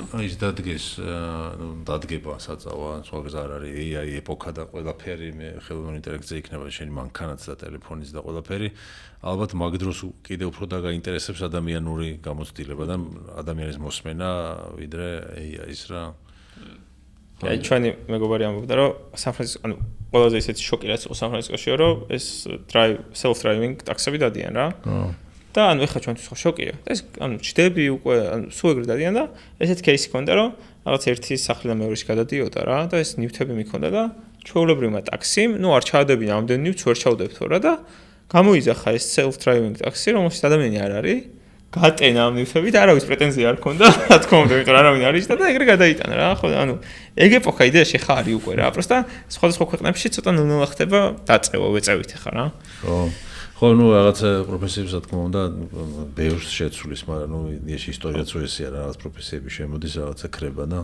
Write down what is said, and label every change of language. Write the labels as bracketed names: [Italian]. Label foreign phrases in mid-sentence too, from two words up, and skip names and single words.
[Georgian] ის დადგება საწავა სხვა გზა არ არის AI ეპოქა და ყველაფერი მე ხელოვნური ინტელექტზე იქნება შენი მანქანაც და ტელეფონიც და ყველაფერი ალბათ მაგ დროს კიდე უფრო დაგაინტერესებს ადამიანური გამოცდილება და ადამიანის მოსმენა ვიდრე AI-ის რა აი ჩვენი მეგობარი ამბობდა რომ სან-ფრანცისკო ანუ ყველაზე ისეთი შოკი რაც იყო სან-ფრანცისკოშია რომ ეს [English] self driving [Georgian] ტაქსები დადიან რა და ანუ ეხლა ჩვენთვის ხო შოკია ეს ანუ ჩდები უკვე ანუ სულ ეგრე დადიან და ესეთი кейსი ქონდა რომ რაღაც ერთი სახლიდან მეორეში გადადიოდა რა და ეს ნივთები მიქონდა და ჩვეულებრივმა ტაქსიმ ნუ არ ჩაადებინა ამდენ ნივთს ვერ ჩაუდებთო რა და გამოიძახა ეს [English] self driving [Georgian] ტაქსი რომელშიც ადამიანი არ არის გატენა ამ ნივთები და არავის პრეტენზია არ ქონდა რა თქმა უნდა იმიტომ რომ არავინ არის და ეგრე გადაიტანა რა ხო ანუ ეგ ეპოქა იდეაში ხა არის უკვე რა პროსტა სხვადასხვა ქვეყნებში ცოტა ნელ-ნელა ხდება დაწევა ვეწევით ხა რა ხო ნუ რაღაცა პროფესიებს რა თქმა უნდა ბევრს შეცვლის მაგრამ ნუ იდეაში ისტორიაც რო ესეა რაღაც პროფესიები შემოდის რაღაცა ქრება და